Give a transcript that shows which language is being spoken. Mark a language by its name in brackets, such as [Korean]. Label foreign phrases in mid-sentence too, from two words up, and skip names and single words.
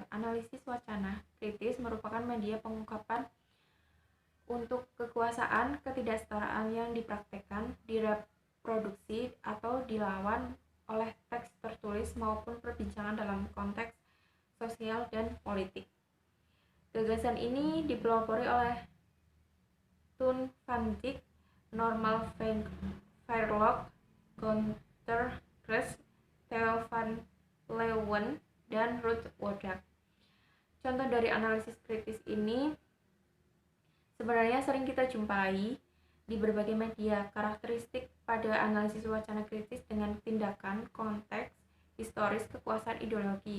[Indonesian] Analisis wacana kritis merupakan media pengungkapan untuk kekuasaan, ketidaksetaraan yang dipraktekkan, direproduksi, atau dilawan oleh teks tertulis maupun perbincangan dalam konteks sosial dan politik. Gagasan ini dipelopori oleh Thun van Dijk, Norman Fairclough, Gunther Grass, Theo van Leeuwen, dan Ruth Wodak. Contoh dari analisis kritis ini sebenarnya sering kita jumpai di berbagai media. Karakteristik pada analisis wacana kritis dengan tindakan, konteks, historis, kekuasaan, ideologi.